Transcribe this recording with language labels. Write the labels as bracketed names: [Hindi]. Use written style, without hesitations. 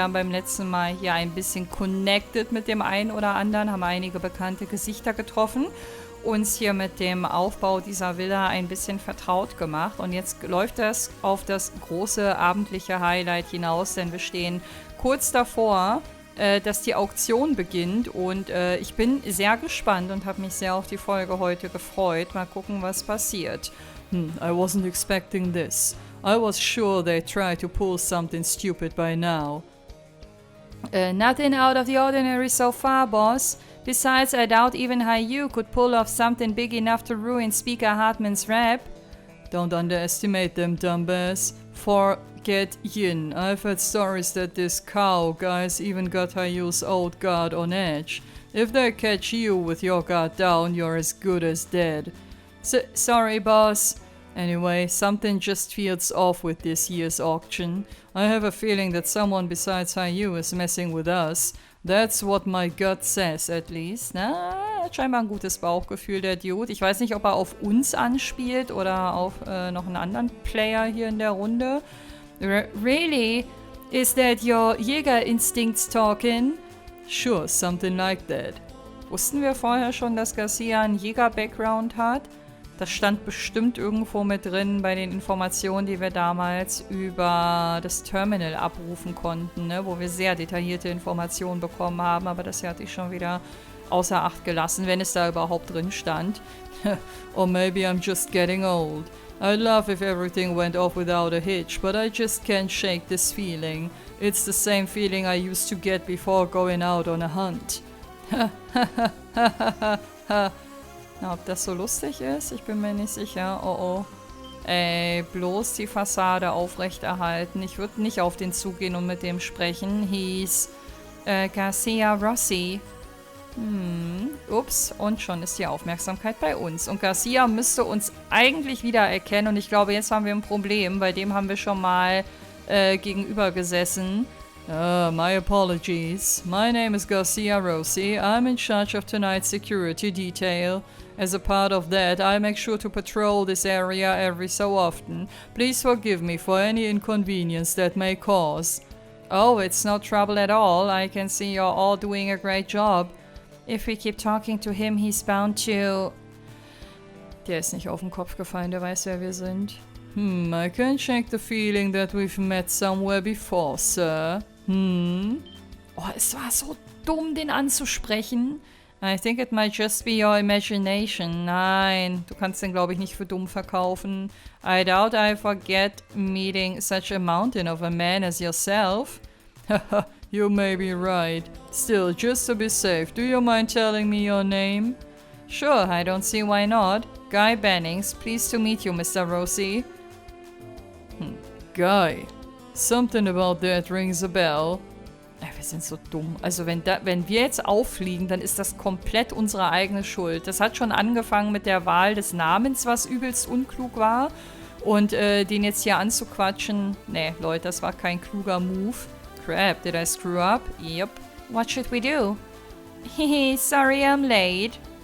[German] Wir haben beim letzten Mal hier ein bisschen connected mit dem einen oder anderen, haben einige bekannte Gesichter getroffen, uns hier mit dem Aufbau dieser Villa ein bisschen vertraut gemacht. Und jetzt läuft das auf das große abendliche Highlight hinaus, denn wir stehen kurz davor, dass die Auktion beginnt und ich bin sehr gespannt und habe mich sehr auf die Folge heute gefreut. Mal gucken, was passiert. [English] I wasn't expecting this. I was sure they tried to pull something stupid by now. Nothing out of the ordinary so far, boss. Besides, I doubt even Hiyu could pull off something big enough to ruin Speaker Hartman's rep. Don't underestimate them, dumbass. Forget Yin. I've heard stories that this cow guy's even got Hayu's old guard on edge. If they catch you with your guard down, you're as good as dead. Sorry, boss. Anyway, something just feels off with this year's auction. I have a feeling that someone besides Hiyu is messing with us. That's what my gut says, at least. [German] Na, hat scheinbar ein gutes Bauchgefühl, der Dude. Ich weiß nicht, ob er auf uns anspielt oder auf noch einen anderen Player hier in der Runde. [English] Really? Is that your Jäger instincts talking? Sure, something like that. [German] Wussten wir vorher schon, dass Garcia einen Jäger-Background hat? Das stand bestimmt irgendwo mit drin bei den Informationen, die wir damals über das Terminal abrufen konnten, ne? Wo wir sehr detaillierte Informationen bekommen haben, aber das hier hatte ich schon wieder außer Acht gelassen, wenn es da überhaupt drin stand. [English] Or maybe I'm just getting old. I'd love if everything went off without a hitch, but I just can't shake this feeling. It's the same feeling I used to get before going out on a hunt. [German] Na, ob das so lustig ist? Ich bin mir nicht sicher. Oh oh. Ey, bloß die Fassade aufrechterhalten. Ich würde nicht auf den zugehen und mit dem sprechen. Hieß Garcia Rossi. Ups, und schon ist die Aufmerksamkeit bei uns. Und Garcia müsste uns eigentlich wiedererkennen. Und ich glaube, jetzt haben wir ein Problem. Bei dem haben wir schon mal gegenüber gesessen. [English] My apologies. My name is Garcia Rossi. I'm in charge of tonight's security detail. As a part of that, I make sure to patrol this area every so often. Please forgive me for any inconvenience that may cause. Oh, it's no trouble at all. I can see you're all doing a great job. If we keep talking to him, he's bound to... [German] Der ist nicht auf den Kopf gefallen, der weiß, wer wir sind. [English] I can't shake the feeling that we've met somewhere before, sir. [German] Oh, es war so dumm, den anzusprechen. [English] I think it might just be your imagination. [German] Nein, du kannst den, glaube ich, nicht für dumm verkaufen. [English] I doubt I forget meeting such a mountain of a man as yourself. Haha, you may be right. Still, just to be safe, do you mind telling me your name? Sure, I don't see why not. Guy Bennings, pleased to meet you, Mr. Rossi. Guy. Something about that rings a bell. [German] Wir sind so dumm. Also wenn wir jetzt auffliegen, dann ist das komplett unsere eigene Schuld. Das hat schon angefangen mit der Wahl des Namens, was übelst unklug war. Und den jetzt hier anzuquatschen, nee, Leute, das war kein kluger Move. [English] Crap, did I screw up? Yep. What should we do? Hehe, sorry I'm late.